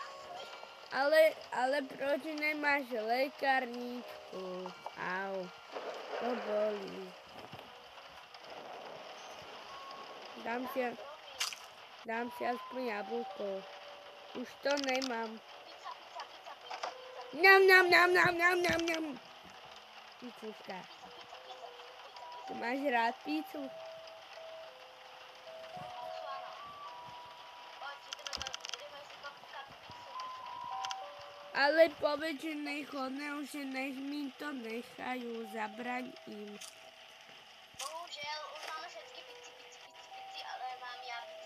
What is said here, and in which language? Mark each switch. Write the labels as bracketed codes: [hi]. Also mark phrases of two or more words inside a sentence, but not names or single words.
[cs] Ale proč nemáš lékárničku? Au. To bolí. Dám si aspoň jablko. Už to nemám. Pizza, pizza, pizza, pizza, pizza. Ňam, ňam, ňam, ňam, ňam, ňam, ňam. Pizzuška. Pizza, pizza, pizza, pizza, Ty pizza. máš rád pizzu? [sk] Áno. Poď, ideme si kopkať pizzu, pizzu, pizzu. Ale povedz, že nech mi to nechajú, zabraň im. Bohužiaľ, už máme všetky pici, ale mám ja pici.